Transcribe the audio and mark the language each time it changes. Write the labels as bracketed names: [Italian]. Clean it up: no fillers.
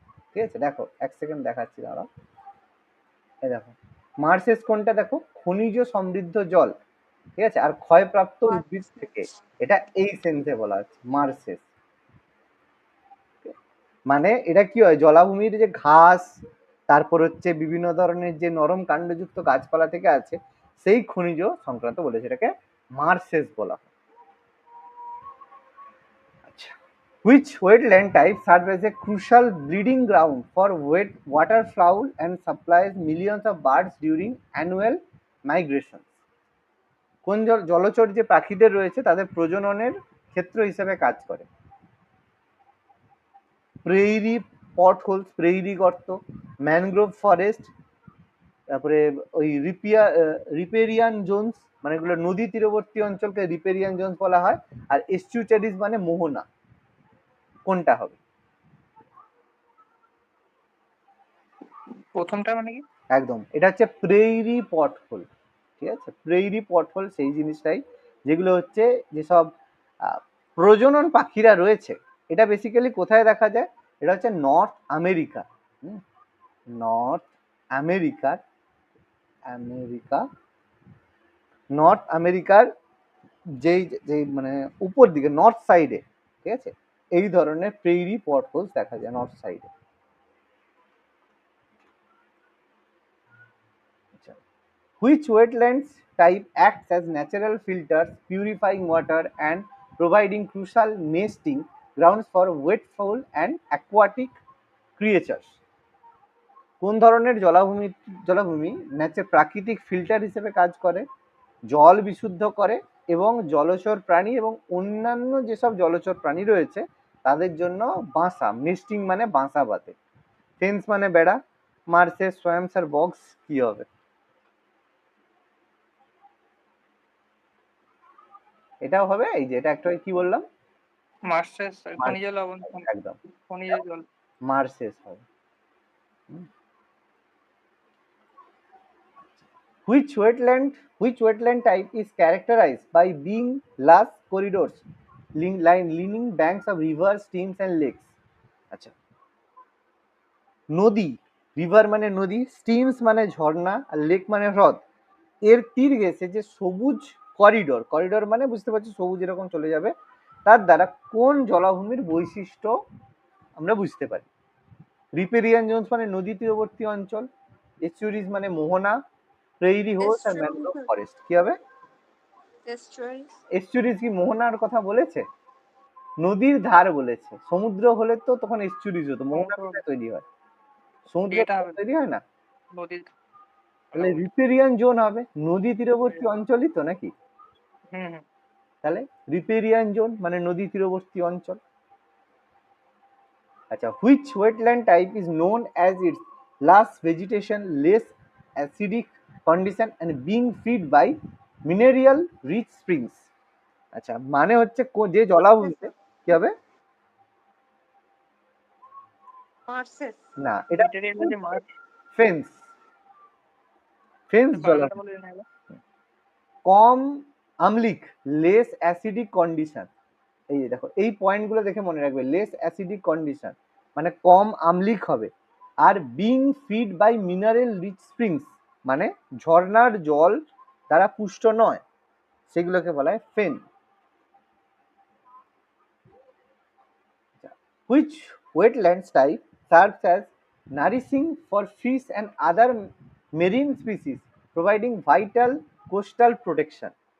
[Bangla] ঠিক আছে, দেখো এক সেকেন্ড দেখাচ্ছি, দাঁড়াও। এই দেখো মার্সেস কোনটা, দেখো খনিজ সমৃদ্ধ জল, ঠিক আছে, আর ক্ষয়প্রাপ্ত উদ্ভিদ থেকে, এটা এই সেন্সে বলা হচ্ছে মার্সেস। মানে এটা কি হয়, জলাভূমির যে ঘাস, তারপর হচ্ছে বিভিন্ন ধরনের যে নরম কাণ্ডযুক্ত গাছপালা থেকে আছে, সেই খনিজ সংক্রান্ত বলেছে, এটাকে মার্সেস বলা হয়। [English] আচ্ছা, which wetland type serve as a crucial breeding ground for wet waterfowl and supplies millions of birds during annual migration? [Bangla] কোন জলচর যে পাখিদের রয়েছে তাদের প্রজননের ক্ষেত্র হিসেবে কাজ করে? প্রেইরি পটহোলস, প্রেইরি গর্ত, ম্যানগ্রোভ ফরেস্ট, তারপরে ওই রিপেরিয়ান জোনস, মানে এগুলো নদী তীরবর্তী অঞ্চলকে রিপেরিয়ান জোনস বলা হয়। আর এস্টুচারিজ মানে মোহনা। কোনটা হবে? প্রথমটা মানে কি? একদম, এটা হচ্ছে প্রেইরি পটহোল। ঠিক আছে, প্রেইরি পটহোল সেই জিনিসটাই যেগুলো হচ্ছে যেসব প্রজনন পাখিরা রয়েছে। এটা বেসিক্যালি কোথায় দেখা যায়? এটা হচ্ছে নর্থ আমেরিকা। নর্থ আমেরিকার নর্থ আমেরিকার যেই যেই মানে উপর দিকে নর্থ সাইডে, ঠিক আছে, এই ধরনের প্রেইরি পটহোলস দেখা যায় নর্থ সাইডে। [English] Which wetlands type acts as natural filters, purifying water and providing crucial nesting grounds for wet fowl and aquatic creatures? [Bangla] কোন ধরনের জলাভূমি প্রাকৃতিক ফিল্টার হিসেবে কাজ করে, জল বিশুদ্ধ করে এবং জলচর প্রাণী এবং অন্যান্য যেসব জলচর প্রাণী রয়েছে তাদের জন্য বাসা, নেস্টিং মানে বাসা বাঁধে। ফেন্স মানে বেড়া। মার্সেস, সোয়াম্পস আর বক্স কি হবে? এটাও হবে, এই যে এটা একটা কি বললাম, মার্সেস, খনিজ লবণ, একদম খনিজ জল। মার্সেস হবে। [English] Which wetland type is characterized by being lush corridors lining banks of rivers, streams and lakes? [Bangla] আচ্ছা, নদী, রিভার মানে নদী, স্ট্রিমস মানে ঝর্ণা আর লেক মানে হ্রদ, এর তীর গেছে যে সবুজ করিডোর, করিডোর মানে বুঝতে পারছি সবুজ এরকম চলে যাবে, তার দ্বারা কোন জলাভূমির বৈশিষ্ট্য আমরা বুঝতে পারি? রিপেরিয়ান জোনস মানে নদী তীরবর্তী অঞ্চল, এস্চুরিজ মানে মোহনা, প্রেইরি হোস আর ম্যানগ্রোভ ফরেস্ট। কি হবে? এস্চুরিজ কি মোহনার কথা বলেছে? নদীর ধার বলেছে। সমুদ্র হলে তো তখন এস্চুরিজ হতো, মোহনা কোথায় তৈরি হয়? সমুদ্রে তৈরি হয় না। নদীর, তাহলে রিপেরিয়ান জোন হবে, নদী তীরবর্তী অঞ্চলই তো নাকি? তাহলে রিপেরিয়ান জোন মানে নদী তীরবর্তী অঞ্চল। [English] আচ্ছা, which wetland type is known as its lush vegetation, less acidic condition and being fed by mineral rich springs? [Bangla] আচ্ছা, মানে হচ্ছে যে জলাভূমিতে কি হবে? না, এটা ফেন্স, ফেন্স জলাভূমি। [English] কম আমলিক, less acidic condition. [Bangla] এই যে দেখো, এই পয়েন্টগুলো দেখে মনে রাখবে, [English] less acidic condition [Bangla] মানে কম আমলিক হবে। Are [English] being feed by mineral rich springs [Bangla] মানে ঝর্ণার জল দ্বারা পুষ্ট নয়, সেগুলোকে বলা হয় ফেন। [English] Which wetlands type serves as nourishing for fish and other marine species, providing vital coastal protection?